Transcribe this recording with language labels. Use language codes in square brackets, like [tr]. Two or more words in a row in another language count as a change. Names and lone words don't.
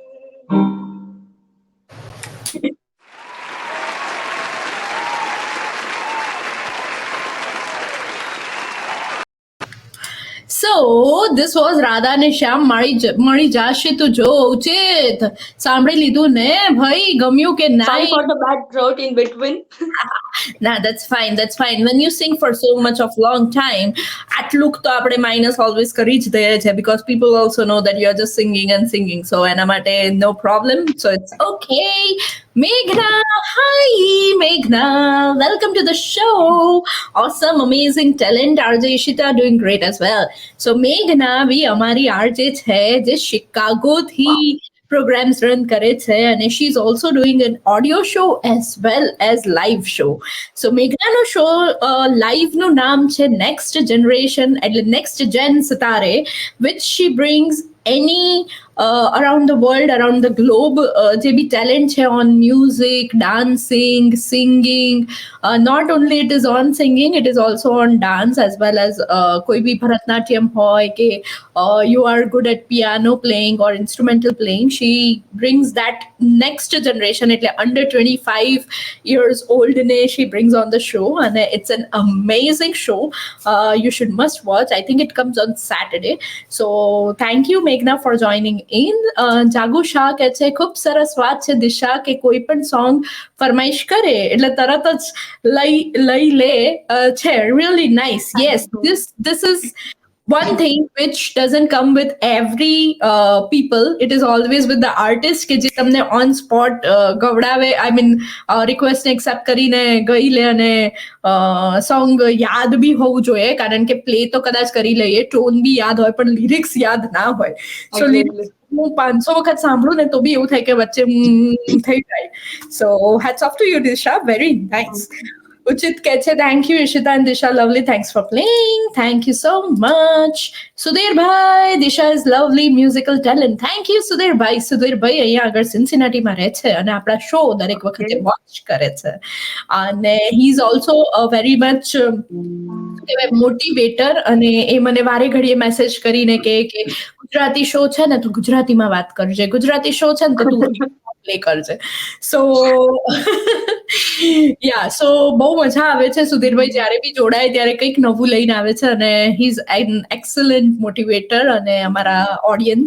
[en] So this was [gu] Radha ને શ્યામ મળી જશે તો જો ઉચિત સાંભળી લીધું ને ભાઈ ગમ્યું કે [en] Sorry [gu] ના [en] for the bad throat in between. Nah, that's fine. When you sing for so much of long time, [gu] આટલું તો આપણે [en] minus always [gu] કરી જ દઈએ છે [en] because people also know that you are just singing and singing. So [gu] એના માટે [en] no problem. So it's okay. Meghna, hi Meghna. Welcome to the show. Awesome, amazing talent. RJ Ishita doing great as well. So Meghna [hi] भी हमारी [en] RJ [gu] છે જે શિકાગો થી [en] programs run [gu] કરે છે અને [en] she is also doing an audio show as well as live show. So Meghna no show live [gu] નું નામ છે [en] Next Generation એટલે Next Gen Sitare, which she brings any around the world, around the globe, [gu] જે બી talent છે [en] on music, dancing, singing. Not only it is on singing, it is also on dance as well as [gu] કોઈ બી ભરતનાટ્યમ હોય કે [en] you are good at piano playing or instrumental playing. She brings that next generation, એટલે under 25 years old ne she brings on the show and it's an amazing show. You should must watch. I think it comes on Saturday. So thank you Meghna for joining in. [gu] જાગુ શાહ કહે છે ખૂબ સરસ વાત છે દિશા કે કોઈ પણ સોંગ ફરમાઈશ કરે એટલે તરત જ લઈ લે છે. [en] Really nice. Yes, this is one thing which doesn't come with every people. It is always with the artist [gu] કે જે તમને [en] on spot ગવડાવે. I mean request [gu] ને accept કરીને ગઈ લે અને સોંગ યાદ બી હોવું જોઈએ કારણ કે પ્લે તો કદાચ કરી લઈએ, ટોન બી યાદ હોય પણ લિરિક્સ યાદ ના હોય. સો લિરિક્સ હું 500 વખત સાંભળું ને તો બી એવું થાય કે વચ્ચે થઈ જાય. [en] સો hats off to you Disha, very nice. Uchit [gu] કહે છે [en] thank you Ishita and Disha, lovely, thanks for playing, thank you so much. Sudhir bhai, Disha is lovely musical talent. Thank you Sudhir bhai. [gu] Sudhir bhai અહીંયા આગળ સિન્સિનાટી માં રહે છે અને આપણા શો દરેક વખતે વોચ કરે છે અને [en] he is also a very much [gu] મોટિવેટર અને એ મને વારે ઘડીએ મેસેજ કરીને કે ગુજરાતી શો છે ને તું ગુજરાતીમાં વાત કરજે, ગુજરાતી શો છે ને તો તું પ્લે કરજે. [en] so ya so [gu] બહુ મજા આવે છે. સુધીરભાઈ જ્યારે બી જોડાય ત્યારે કંઈક નવું લઈને આવે છે અને [en] he is an excellent motivator [gu] અને અમારા ઓડિયન્સ.